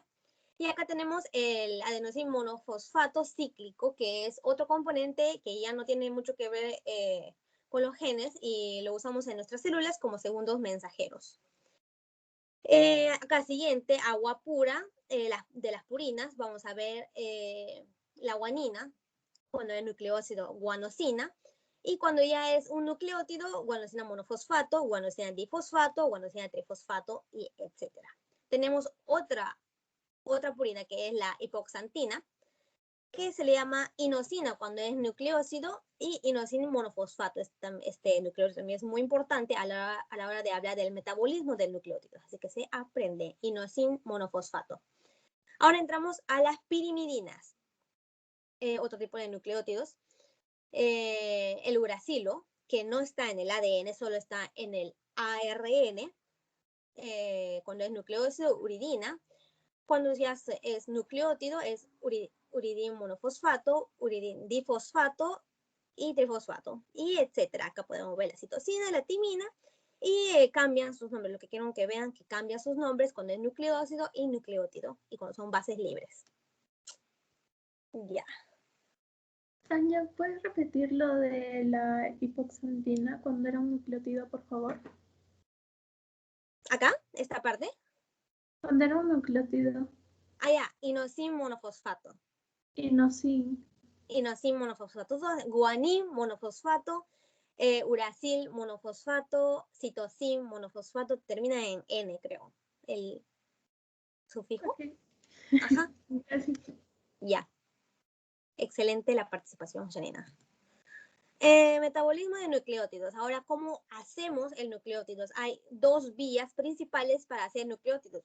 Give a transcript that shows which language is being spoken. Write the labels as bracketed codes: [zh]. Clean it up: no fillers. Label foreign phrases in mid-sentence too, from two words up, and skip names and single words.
[es] Y acá tenemos el adenosin monofosfato cíclico, que es otro componente que ya no tiene mucho que ver con los genes y lo usamos en nuestras células como segundos mensajeros. Acá siguiente, agua pura, de las purinas, vamos a ver la guanina, cuando es nucleócido, guanosina, y cuando ya es un nucleótido, guanosina monofosfato, guanosina difosfato, guanosina trifosfato, y etc. Tenemos otra purina que es la hipoxantina, que se le llama inosina cuando es nucleócido, y inosina monofosfato. Este nucleótido también es muy importante a la hora de hablar del metabolismo del nucleótido, así que se aprende inosina monofosfato. Ahora entramos a las pirimidinas, otro tipo de nucleótidos. El uracilo, que no está en el ADN, solo está en el ARN, cuando es nucleócido, uridina. Cuando ya es nucleótido, es uridin monofosfato, uridin difosfato y trifosfato, y etcétera. Acá podemos ver la citosina, la timina, y cambian sus nombres. Lo que quiero que vean, que cambian sus nombres cuando es nucleócido y nucleótido, y cuando son bases libres. Ya. Tania, ¿puedes repetir lo de la hipoxantina cuando era un nucleótido, por favor? Acá, esta parte. Cuando era un nucleótido. Allá, inosin monofosfato. Inosin. Inosin monofosfato, guanin monofosfato, uracil monofosfato, citosin monofosfato, termina en N, creo, el sufijo. Okay. Ajá. Gracias. Ya. Excelente la participación, Janina. Metabolismo de nucleótidos. Ahora, ¿cómo hacemos el nucleótidos? Hay dos vías principales para hacer nucleótidos.